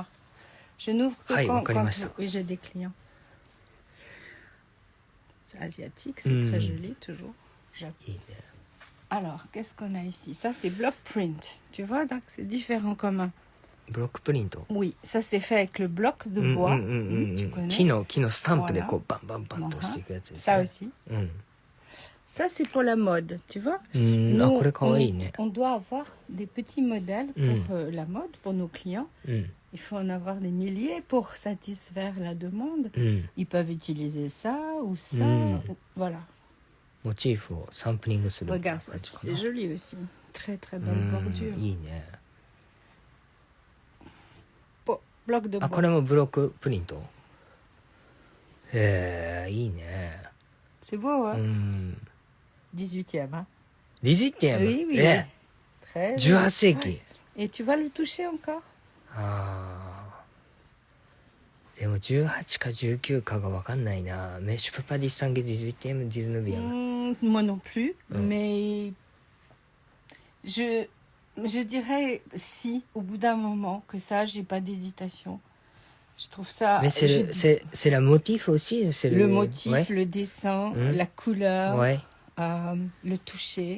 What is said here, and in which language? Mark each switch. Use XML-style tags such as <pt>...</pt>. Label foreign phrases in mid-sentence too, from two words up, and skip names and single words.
<fr>Je n'ouvre que quand j'ai des clients. C'est asiatique, c'est très joli toujours. Alors, qu'est-ce qu'on a ici? Ça, c'est</fr> <en>block print.</en> <fr>Tu vois, donc c'est différent comme un...</fr> <en>Block print?</en> <fr>Oui, ça c'est fait avec le bloc de bois. Tu connais?</fr> <ja>木のスタンプでこうバンバンバンとしていくやつですね。</ja> <fr>Ça aussi. Ça, c'est pour la mode, tu vois. On doit avoir des petits modèles pour la mode, pour nos clients. Il faut en avoir des milliers pour satisfaire la demande. Ils peuvent utiliser ça ou ça. Voilà.</fr> <ja>Motif をサンプリングする。</ja> <fr>Regarde, c'est joli aussi. Très très belle bordure.</fr> <ja>いいね。</ja> <fr>Bloc de bois.</fr> <ja>これもブロックプリント。いいね。</ja> <fr>C'est beau, hein? 18e, hein? 18e? Oui, oui. Très</fr> <ja>18 世紀。</ja> <fr>Et tu vas le toucher encore?</fr> <ja>でも18か19かが分かんないな。</ja> <fr>Mais je peux pas distinguer 18e, 19e. Moi non plus, mais je dirais si, au bout d'un moment, que ça, j'ai pas d'hésitation. Je trouve ça... Mais c'est le motif aussi, c'est le motif, le dessin, la couleur, le toucher.</fr>